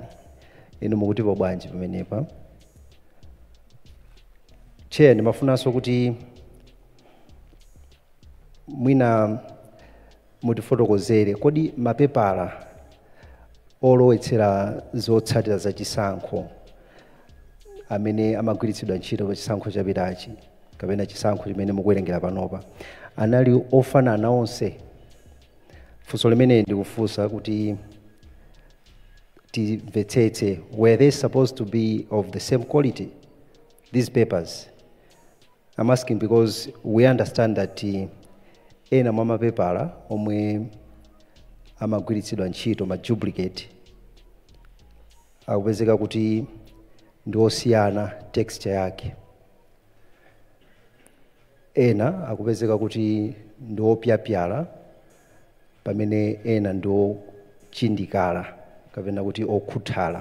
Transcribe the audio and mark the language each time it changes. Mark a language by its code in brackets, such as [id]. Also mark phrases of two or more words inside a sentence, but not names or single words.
[ny] Inu mukutipo bwanji pamenepa? Chair, ndimafunanso kuti mwina mutifotokozere kodi mapepala olowetsera zotsatira zachisankho amene amagwiritsidwa ntchito pa chisankho chapitachi kapena chisankho chimene mukuwerengera panopa anali ofanana onse? Funso limene ndikufunsa kuti timvetsetse, [en] were they supposed to be of the same quality, these papers? I'm asking because we understand that [ny] ena mwa mapepala omwe amagwiritsidwa ntchito ma duplicate akupezeka kuti ndi osiyana texture yake. Ena akupezeka kuti ndi opyapyala pamene ena ndi ochindikala kapena kuti okhuthala.